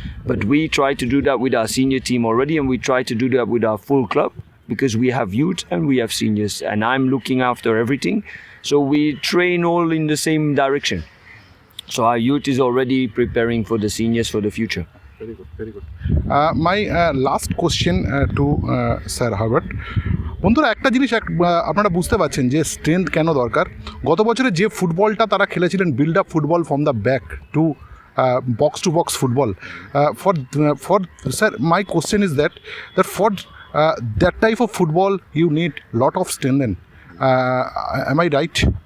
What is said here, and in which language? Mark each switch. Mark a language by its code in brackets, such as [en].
[en] But we try to do that with our senior team already, and we try to do that with our full club, because we have youth and we have seniors, and I'm looking after everything. So we train all in the same direction. So our youth is already preparing for the seniors for the future. Very good, very good. My last question to Sir Herbert. [bn] বন্ধুরা, একটা জিনিস আপনারা বুঝতে পারছেন যে strength কেন দরকার। গত বছরে যে ফুটবলটা তারা খেলেছিলেন, [en] Build up football from the back to box to box football, for sir, my question is that for that type of football you need lot of strengthening. Am I right?